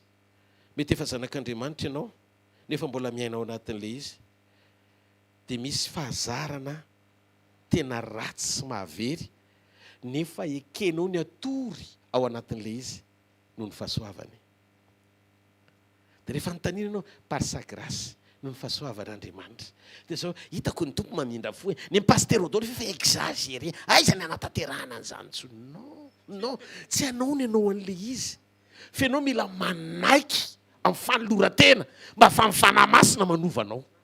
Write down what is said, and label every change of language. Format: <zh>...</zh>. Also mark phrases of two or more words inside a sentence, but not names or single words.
<mg>Mety efa zanak'Andriamanitra ianao, nefa mbola miaina ao anatin'ilay izy. Dia misy fahazarana tena ratsy sy mahavery, nefa ekenao ny atory ao anatin'ilay izy noho ny fahasoavany. Dia rehefa notaniana ianao</mg> <fr>par sa grâce</fr> <mg>noho ny fahasoavan'Andriamanitra. Dia zao hitako ny tompo mamindra fo ny pasteur Rodolphe efa exagéré. Aiza ny anatanterahana an'izany tsony? Non, non, tsy anao ny anao an'ilay izy. Fa ianao mila manaiky amin'ny fanoloran-tena mba fa mifanahy masina manovanao.</mg>